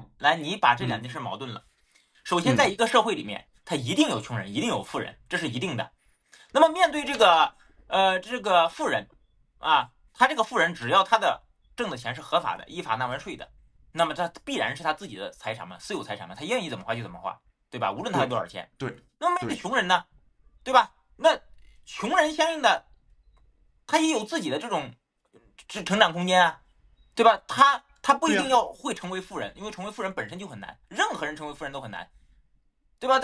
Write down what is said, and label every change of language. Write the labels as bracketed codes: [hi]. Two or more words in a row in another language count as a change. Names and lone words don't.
[zh] 来，你把这两件事矛盾了。首先，在一个社會裡面，它一定有窮人，一定有富人，這是一定的。那麼面對這個富人啊，他這個富人只要他的掙的錢是合法的，依法納完稅的，那麼他必然是他自己的財產嘛，私有財產嘛，他願意怎麼花就怎麼花，對吧？無論他有多少錢。對。那麼面對窮人呢，對吧？那窮人相應的，他也有自己的這種成長空間啊，對吧？他不一定要會成為富人，因為成為富人本身就很難，任何人成為富人都很難，對吧？